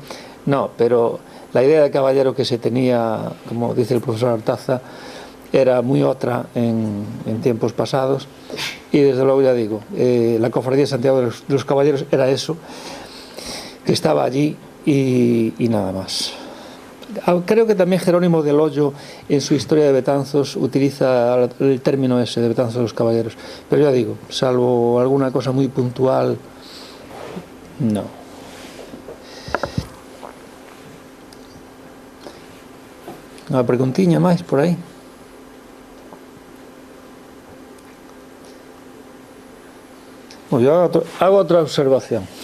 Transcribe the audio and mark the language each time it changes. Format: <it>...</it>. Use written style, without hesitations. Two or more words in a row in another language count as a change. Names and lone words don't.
<es>No, pero la idea de caballero que se tenía, como dice el profesor Artaza, era muy otra en tiempos pasados, y desde luego ya digo, la Cofradía de Santiago de los Caballeros era eso, que estaba allí y nada más. Creo que también Jerónimo del Hoyo en su Historia de Betanzos utiliza el término ese de Betanzos de los Caballeros, pero ya digo, salvo alguna cosa muy puntual, no.</es> <gl>Unha preguntiña máis por aí.</gl> <es>Yo hago otra observación.</es>